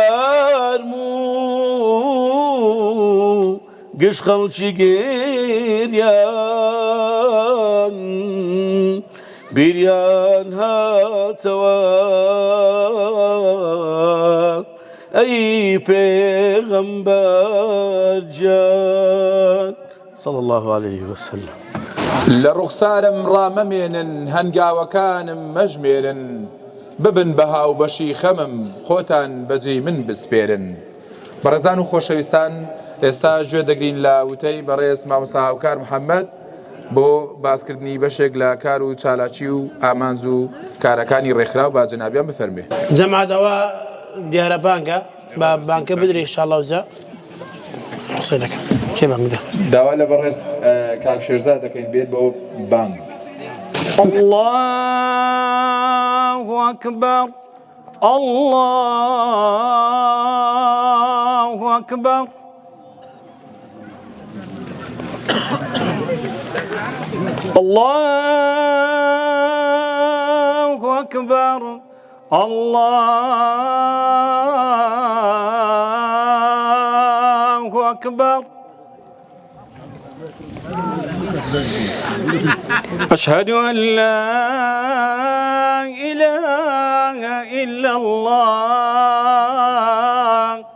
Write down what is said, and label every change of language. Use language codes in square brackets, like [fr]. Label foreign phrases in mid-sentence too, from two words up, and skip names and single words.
[ckb] فەرموو گشت خەڵکی گێریان بیریان هاتەوە ئەی پێغەمبەر جان [ar] صلى الله عليه وسلم. [ckb] لە ڕوخسارم ڕامەمێنن هەنگاوەکانم مەژمێرن ببن بە هاوبەشی خەمم خۆتان بەجێی من بسپێرن. بەڕێزان و خۆشەویستان ئێستا گوێ دەگرین لە وتەی بەڕێز مامۆستا هاوکار محەممەد بۆ باسکردنی بەشێک لە کار و چالاکی و ئامانج و کارەکانی ڕێکخراو با جەنابیان بفەرمێ. جەمادەوە دیارە بانگە بە بانکە بدرێ ئینشاءڵڵا وجا قسەی دەکەم کێ بانگ بدە داوا لە بەڕێز کاک شێرزاد دەکەین بێت بۆ بانگ. [ar] الله أكبر الله أكبر الله أكبر الله أكبر أشهد أن لا إله إلا الله